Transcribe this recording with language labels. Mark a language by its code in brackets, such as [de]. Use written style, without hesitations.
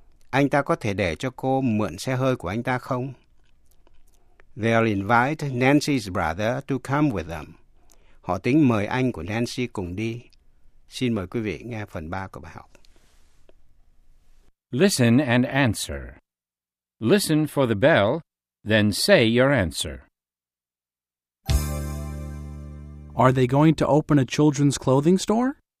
[vi] Anh ta có thể để cho cô mượn xe hơi của anh ta không? [en] They'll invite Nancy's brother to come with them. [vi] Họ tính mời anh của Nancy cùng đi. Xin mời quý vị nghe phần 3 của bài học. [en] Listen and answer. Listen for the bell, then say your answer. Are they going to open a children's clothing store?